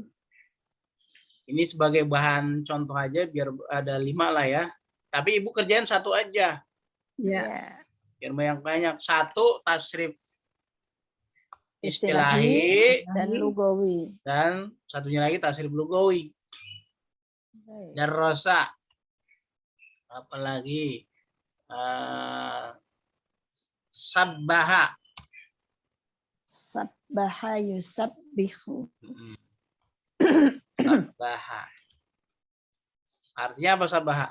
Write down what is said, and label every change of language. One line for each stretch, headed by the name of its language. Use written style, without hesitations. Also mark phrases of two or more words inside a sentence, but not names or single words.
Indonesian: Ini sebagai bahan contoh aja biar ada 5 lah ya. Tapi Ibu kerjain satu aja. Ya. Biar banyak-banyak. 1 tasrif Istilahi dan lugawi. Dan satunya lagi tasrif lugawi. Darrosa. Apalagi sabbaha.
Arabic: سبّح يسبّح.
Indonesian: Sabbaha. Artinya apa sabbaha?